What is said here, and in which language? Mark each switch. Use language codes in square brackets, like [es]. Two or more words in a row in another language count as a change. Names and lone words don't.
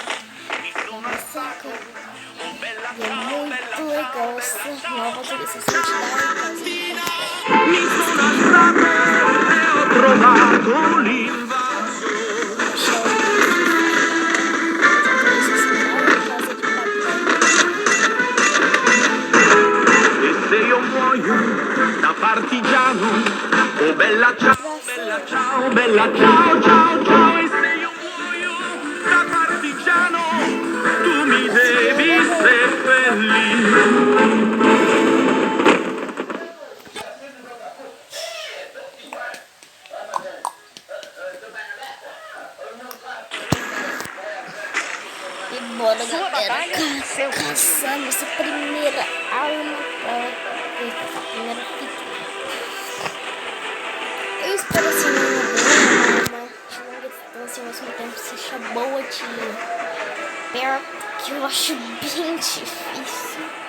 [pt] E é muito legal essa nova trilha, essa identidade. [it] Da partigiano, oh bella ciao, bella ciao, bella ciao, ciao, ciao. E se io muoio da partigiano, tu mi devi seppellire. [pt] E bora, galera, caçar nossa primeira arma pra essa primeira fita. Eu espero assim uma arma de longa distância, ao mesmo tempo seja boa de perto, que eu acho bem difícil.